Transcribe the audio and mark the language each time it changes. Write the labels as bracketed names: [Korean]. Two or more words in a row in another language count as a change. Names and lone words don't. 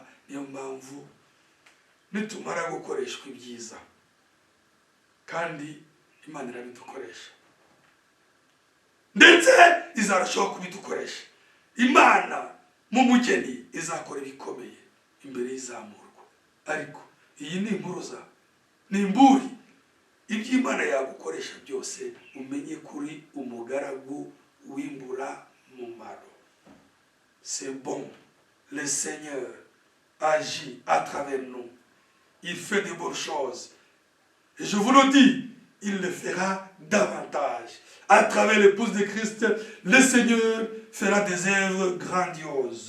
[Kinyarwanda] Niyo mpamvu nitumara gukoreshwa ibyiza, kandi Imana irabidukoresha, ndetse izarushaho kubidukoresha. Imana mu mugeni izakora ibikomeye imbere y'izamurwa. Ariko iyi ni impuruza, ni imburi. Iby'Imana yagukoresha byose, umenye kuri umugaragu w'imbura mu maro. [French] C'est bon le Seigneur agit à travers nous. Il fait de bonnes choses. Et je vous le dis, il le fera davantage. À travers l'épouse de Christ, le Seigneur fera des œuvres grandioses.